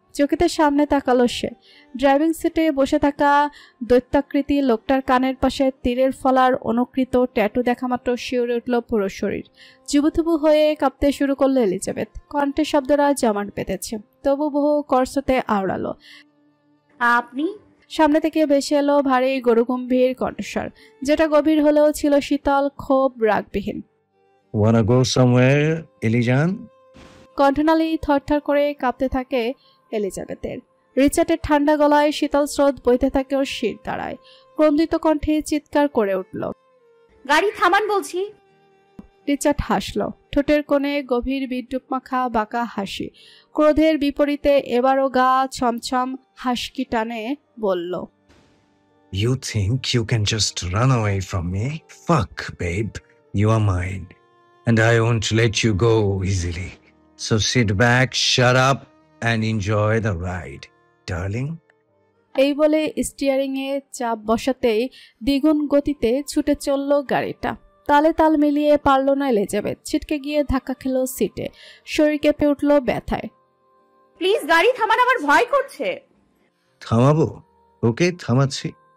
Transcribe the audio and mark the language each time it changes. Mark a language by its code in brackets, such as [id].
[bn] চোখেতে সামনে তাকালো সে। ড্রাইভিং সিটে বসে থাকা দৈত্যাকৃতি লোকটার কানের পাশে তীরের ফলার অনুকৃত ট্যাটু দেখা মাত্র শিউরে উঠল পুরো শরীর। জুবুথুবু হয়ে কাঁপতে শুরু করলো এলিজাবেথ। কণ্ঠের শব্দরা জমাট বেঁধেছে, তবু বহু কর্ষতে আওড়ালো। আপনি? সামনে থেকে ভেসে এলো ভারী গরুগম্ভীর কণ্ঠস্বর, যেটা গভীর হলেও ছিল শীতল, ক্ষোভ, রাগবিহীন। [en] Wanna go somewhere, এলিজান? [bn] কণ্ঠনালী থরথর করে কাঁপতে থাকে এলিজাবেথের। রিচার্ডের ঠান্ডা গলায় শীতল স্রোত বইতে থাকে ওর শির দাঁড়ায়। ক্রন্দিত কণ্ঠে চিৎকার করে উঠল, গাড়ি থামান বলছি। রিচার্ড হাসল, ঠোঁটের কোণে গভীর বিদ্রুপ মাখা বাঁকা হাসি। ক্রোধের বিপরীতে এবারও গা ছমছম হাসকি টানে বলল, [en] You think you can just run away from me? Fuck, babe. You are mine. And I won't let you go easily. So sit back, shut up, and enjoy the ride, darling. [bn] এই বলে steering এ চাপ বসাতেই দ্বিগুণ গতিতে ছুটে চলল গাড়িটা। তালে তাল মিলিয়ে পারল না এলিজাবেথ। ছিটকে গিয়ে ধাক্কা খেল সিটে। শরীর কেঁপে উঠল ব্যথায়। প্লিজ গাড়ি থামান, আমার ভয় করছে। থামাবো? ওকে, থামাচ্ছি।